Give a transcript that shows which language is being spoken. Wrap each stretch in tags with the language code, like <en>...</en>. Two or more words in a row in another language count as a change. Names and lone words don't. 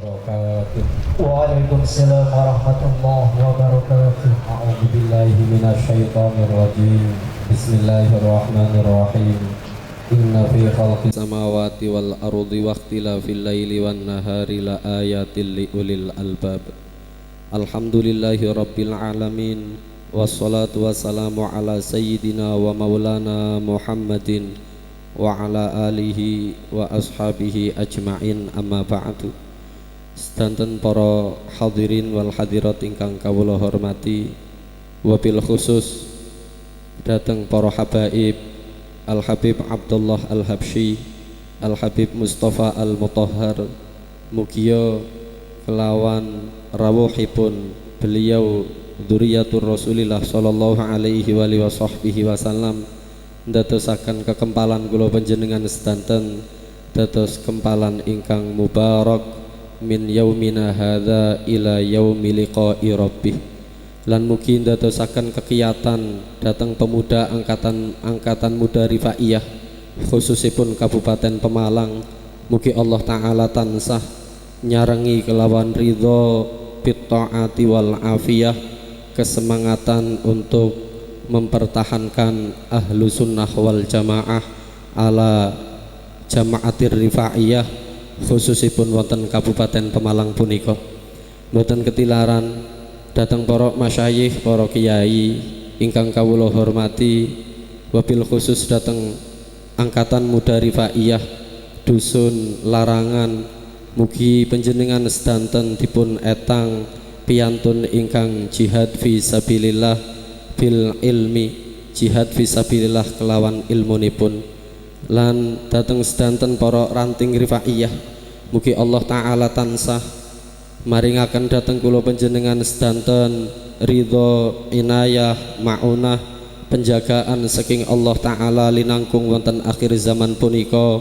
<ar>wabarakatuh. وعليكم السلام ورحمة الله وبركاته. أعوذ بالله من الشيطان الرجيم. بسم الله الرحمن الرحيم. إن في خلق السماوات والأرض واختلاف الليل والنهار لآيات لأولي الألباب. الحمد لله رب العالمين. والصلاة والسلام على سيدنا ومولانا محمد وعلى آله وأصحابه أجمعين، أما بعد.</ar> <jv>Sedanten para</jv> <ar>الحاضرين والحاضرات</ar> <jv>ingkang kawula hormati,</jv> <ar>وبالخصوص</ar> <jv>dateng para habaib Al Habib Abdullah Al Habsyi, Al Habib Mustafa Al Mutahhar, mugia kelawan rawuhipun beliau</jv> <ar>ذرية رسول الله صلى الله عليه وصحبه وسلم</ar> <jv>ndadosaken kekempalan kula panjenengan sedanten dados kempalan ingkang mubarak</jv> <ar>من يومنا هذا إلى يوم لقاء ربه.</ar> <jv>Lan mugi ndadosaken kegiatan datang pemuda angkatan muda Rifaiyah khususipun Kabupaten Pemalang, mugi</jv> <ar>الله تعالى</ar> <jv>tansah nyarengi kelawan ridho</jv> <ar>بالطاعة والعافية,</ar> <id>kesemangatan untuk mempertahankan</id> <ar>أهل السنة والجماعة على جماعة الرفاعية</ar> <jv>khususipun wonten Kabupaten Pemalang punika. Mboten ketilaran datang para masyayikh, para kiai ingkang kawula hormati,</jv> <ar>وبالخصوص</ar> <jv>datang angkatan muda Rifaiyah dusun Larangan, mugi panjenengan sedanten dipun etang piyantun ingkang</jv> <ar>جهاد في سبيل الله بالعلم, جهاد في سبيل الله</ar> <jv>kelawan ilmunipun. Lan dateng sedanten para ranting Rifaiyah, mugi</jv> <ar>الله تعالى</ar> <jv>tansah maringaken dateng kula panjenengan sedanten ridho, inayah, maunah, penjagaan saking</jv> <ar>الله تعالى</ar> <jv>linangkung wonten akhir zaman punika.</jv>